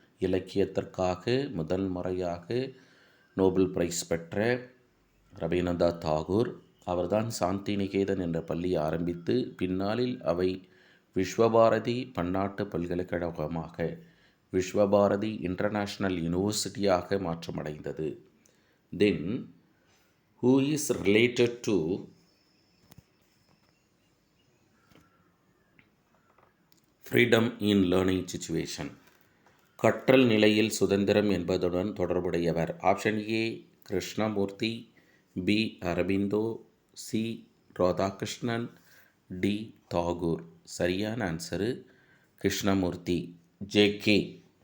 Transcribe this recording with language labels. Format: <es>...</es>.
<ta>இலக்கியத்திற்காக முதல் முறையாக Nobel prize பெற்ற ரவீந்திரநாத் தாகூர் அவர்தான் சாந்தி நிகேதன் என்ற பள்ளியை ஆரம்பித்து பின்னாளில் அவை விஸ்வபாரதி பன்னாட்டு பல்கலைக்கழகமாக, Visva Bharati international யூனிவர்சிட்டியாக மாற்றமடைந்தது.</ta> <en>Then who is related to freedom in learning situation.</en> <ta>கற்றல் நிலையில் சுதந்திரம் என்பதுடன் தொடர்புடையவர். Option A Krishnamurthy, B Aurobindo, C Radhakrishnan, D Tagore. சரியான ஆன்சரு கிருஷ்ணமூர்த்தி. ஜே.கே.</ta>